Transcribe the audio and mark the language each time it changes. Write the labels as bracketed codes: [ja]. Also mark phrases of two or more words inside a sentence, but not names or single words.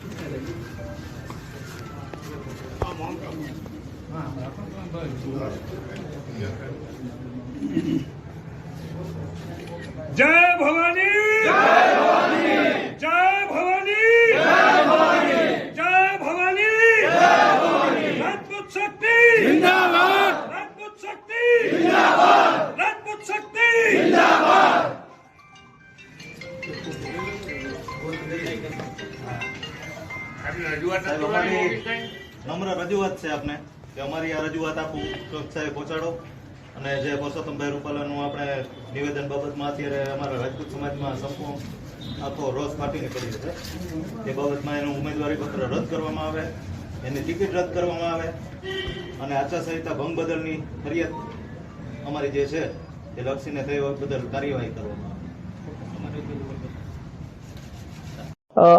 [hi] जय भवानी, जय भवानी, जय भवानी, जय भवानी, जय भवानी, जय भवानी। राजपूत शक्ति जिंदाबाद, राजपूत शक्ति जिंदाबाद, राजपूत शक्ति जिंदाबाद। [gu] નમ્ર રજૂઆત છે આપને કે અમારી આ રજૂઆત આપું કક્ષાએ પહોંચાડો અને જે પરસોત્તમભાઈ રૂપાલાનું આપણે નિવેદન બાબતમાં અત્યારે અમારા રાજપૂત સમાજમાં સંપૂર્ણ આખો રોષ ફાટી નીકળ્યો છે એ બાબતમાં એનું ઉમેદવારી પત્ર રદ કરવામાં આવે, એની ટિકિટ રદ કરવામાં આવે અને આચારસંહિતા ભંગ બદલની ફરિયાદ અમારી જે છે એ લક્ષીને તે બદલ કાર્યવાહી કરવામાં આવે।